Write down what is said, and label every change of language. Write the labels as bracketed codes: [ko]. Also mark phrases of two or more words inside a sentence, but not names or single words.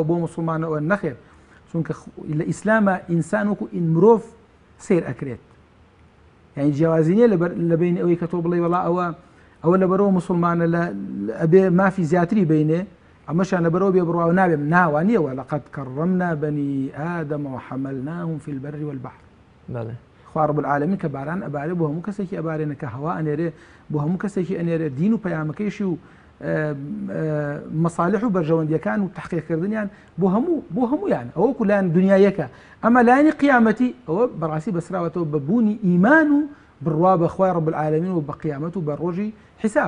[ckb] بۆ موسڵمانەوە نەخێر چونکە لە ئیسلامە ئینسان وەکو مرۆڤ سیر ئەکرێت یعنی جیاوازی نییە لە بین ئەوەی کە تۆ بڵێ وڵا ئەوە لە بەرەوە موسڵمانە ئەبێ مافی زیاتری بینێ ئەمەشان لە بەرەوە بێ بڕاو نابێم ناوانیەوە [ar] لەقەد کەڕەمنا بەنی ئادەم وحەمەلناهم في البر والبحر [ckb] خوا [ar] رب العالمین [ckb] کە باران ئەبارێ بۆ هەموو کەسێکی ئەبارێنە کە هەوا ئەنێرێ بۆ هەموو کەسێکی ئەنێرێ دین و پەیامەکەیشی و مەصالح و بەرژەوەندیەکان و تحقیقکردنیان بۆ هەمویان ئەوە لایەن دنیایەکە ئەمە لایەنی قیامەتی ئەوە بەڕاستی بەسراوەتەوە بەبوونی ئیمان و بڕوا بەخوای [ar] رب العالمین [ckb] و بە قیامەت و بە ڕۆژی حساب